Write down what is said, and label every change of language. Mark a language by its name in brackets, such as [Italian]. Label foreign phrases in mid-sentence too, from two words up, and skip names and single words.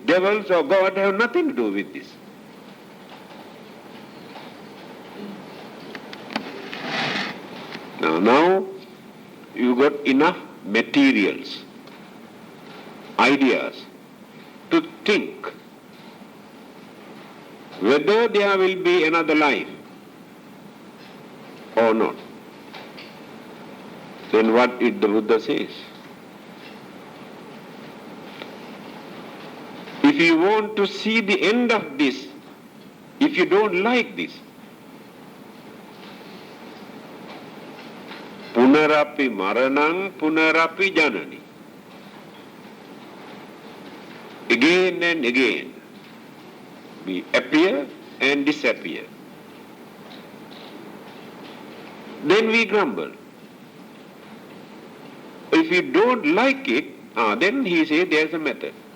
[English] Devils or God have nothing to do with this. Now you got enough materials, ideas to think whether there will be another life or not. Then what did the Buddha says? If you want to see the end of this, if you don't like this, [Sanskrit] punarapi maranang punarapi janani. [English] Again and again, we appear and disappear. Then we grumble. If you don't like it, then he says there's a method.